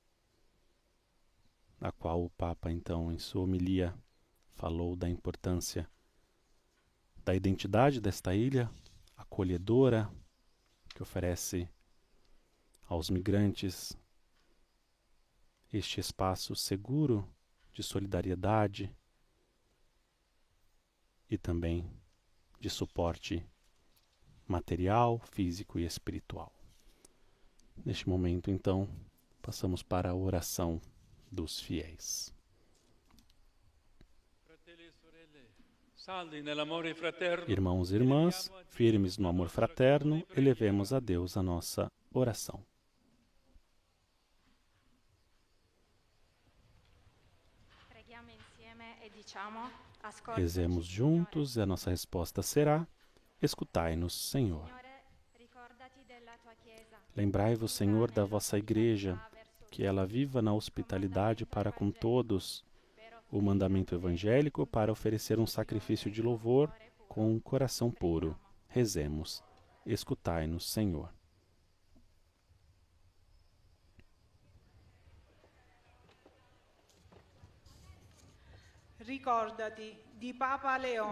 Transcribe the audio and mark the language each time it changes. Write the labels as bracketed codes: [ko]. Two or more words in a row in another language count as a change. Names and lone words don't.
[pt] na qual o Papa, então, em sua homilia, falou da importância da identidade desta ilha, acolhedora, que oferece aos migrantes este espaço seguro de solidariedade e também de suporte material, físico e espiritual. Neste momento, então, passamos para a oração dos fiéis. [it] Fratelli e sorelle, Saldi nell'amore fraterno. [pt] Irmãos e irmãs, firmes no amor fraterno, elevemos a Deus a nossa oração. [it] Preghiamo insieme e diciamo: ascoltaci, [pt] Rezemos juntos e a nossa resposta será: escutai-nos, Senhor. [it] Signore, ricordati della tua Chiesa. [pt] Lembrai-vos, Senhor, da vossa Igreja, que ela viva na hospitalidade para com todos, o mandamento evangélico para oferecer um sacrifício de louvor com um coração puro. Rezemos. Escutai-nos, Senhor. [it] Ricordati di Papa Leone